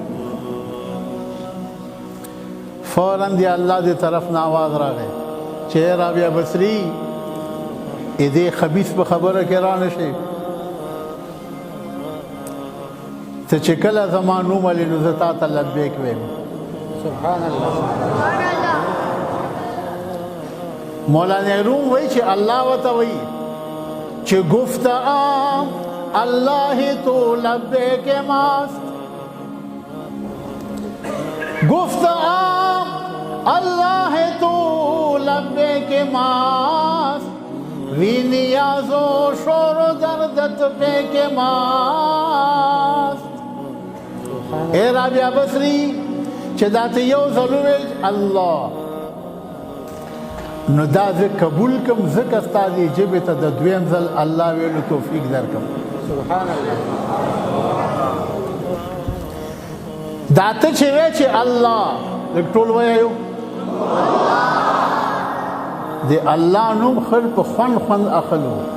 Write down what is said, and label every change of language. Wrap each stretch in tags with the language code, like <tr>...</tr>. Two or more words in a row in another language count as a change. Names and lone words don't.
<ps>فوراً دی الله دی طرف نه آواز راغی چې رابعه بصری دې خبیث په خبره کې را نشي، ته چې کله زما نوم علي نو زه تا ته لبیک ویم.</ps> <ar>سبحان الله.</ar> <ps>مولانا روم وایي چې الله ورته وایي چې</ps> <fa>گفته الله تو لبیک ماست، گفته الله تو لبیک ماست، وی نیاز و شور و دردت پیک ماست.</fa> <ps>اے رابعه بصری چې دا ته یو ځل وویل الله، نو دا زه قبول کم، ځکه ستا دې ژبې ته د دویم ځل الله ویلو توفیق درکم.</ps> <ar>سبحان الله.</ar> <ps>دا ته چې وی چې الله لږ ټول وایو د الله نوم خل په خوند خوند اخلو.</ps>